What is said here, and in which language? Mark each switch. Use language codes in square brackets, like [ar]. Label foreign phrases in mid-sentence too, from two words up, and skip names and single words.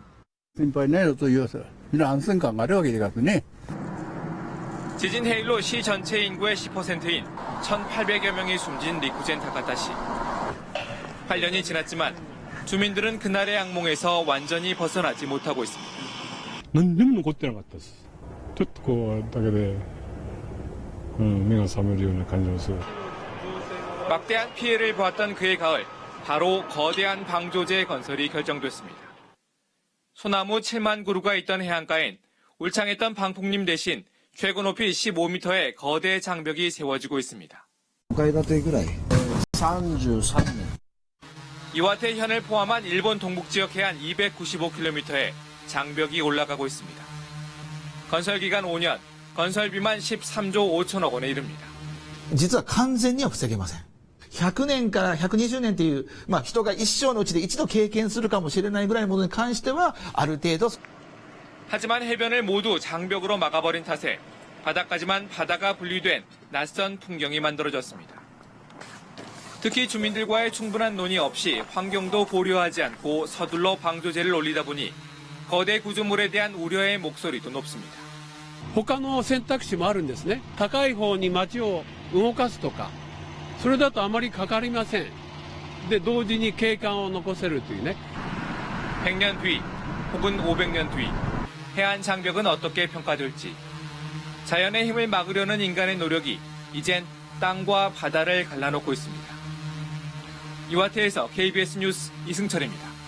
[ko] 지진 해일로 시 전체 인구의 10%인 1,800여 명이 숨진 리쿠젠 타카타시. 8년이 지났지만 주민들은 그날의 악몽에서 완전히 벗어나지 못하고 있습니다. [ja] 何にも残ってなかったです。ちょっとこうだけで、目が覚めるような感じもする。 [ko] 막대한 피해를 보았던 그의 가을, 바로 거대한 방조제 건설이 결정됐습니다. 소나무 7만 그루가 있던 해안가엔 울창했던 방풍림 대신 최고 높이 15m의 거대 장벽이 세워지고 있습니다. 33년. 이와테 현을 포함한 일본 동북지역 해안 295km에 장벽이 올라가고 있습니다. 건설 기간 5년, 건설비만 13조 5천억 원에 이릅니다. [ja] 実は完全には防げません。100年から120年という、人が一生のうちで一度経験するかもしれないぐらいのものに関してはある程度。 [ko] 하지만 해변을 모두 장벽으로 막아버린 탓에 바다까지만 바다가 분리된 낯선 풍경이 만들어졌습니다. 특히 주민들과의 충분한 논의 없이 환경도 고려하지 않고 서둘러 방조제를 올리다 보니 거대 구조물에 대한 우려의 목소리도 높습니다. [ja] 他の選択肢もあるんですね。高い方に町を動かすとか、それだとあまりかかりません。で、同時に景観を残せるというね。 [ko] 100년 뒤 혹은 500년 뒤 해안 장벽은 어떻게 평가될지 자연의 힘을 막으려는 인간의 노력이 이젠 땅과 바다를 갈라놓고 있습니다. 이와테에서 KBS 뉴스 이승철입니다.